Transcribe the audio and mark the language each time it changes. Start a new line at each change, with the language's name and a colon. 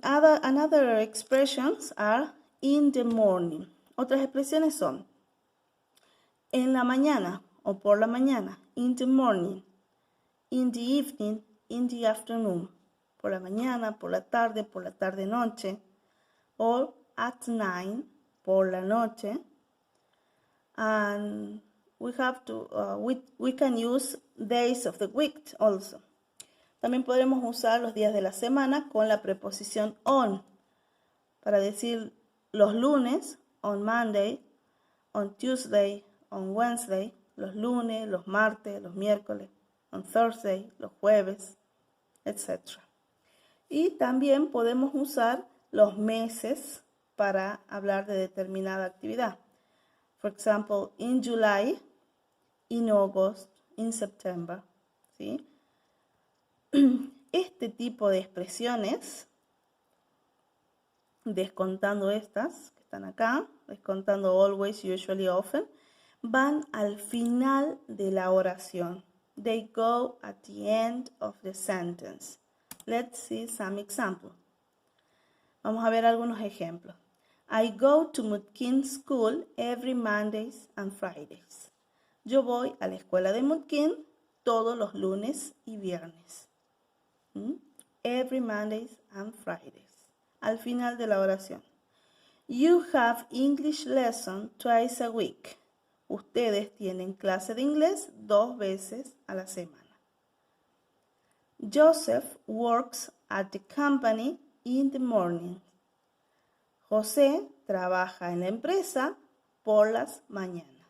English: Another expressions are in the morning.
Spanish: Otras expresiones son en la mañana o por la mañana.
English: In the morning. In the evening, in the afternoon.
Spanish: Por la mañana, por la tarde noche.
English: Or at night,
Spanish: por la noche.
English: And we have to, we can use days of the week also.
Spanish: También podremos usar los días de la semana con la preposición on. Para decir los lunes,
English: on Monday, on Tuesday, on Wednesday,
Spanish: los lunes, los martes, los miércoles,
English: on Thursday,
Spanish: los jueves, etc. Y también podemos usar los meses para hablar de determinada actividad.
English: For example, in July, in August, in September.
Spanish: ¿Sí? Este tipo de expresiones, descontando estas que están acá, descontando always, usually, often, van al final de la oración.
English: They go at the end of the sentence. Let's see some examples.
Spanish: Vamos a ver algunos ejemplos.
English: I go to Mutkin School every Mondays and Fridays.
Spanish: Yo voy a la escuela de Mutkin todos los lunes y viernes.
English: Every Mondays and Fridays.
Spanish: Al final de la oración.
English: You have English lesson twice a week.
Spanish: Ustedes tienen clase de inglés 2 veces a la semana.
English: Joseph works at the company in the morning.
Spanish: José trabaja en la empresa por las mañanas.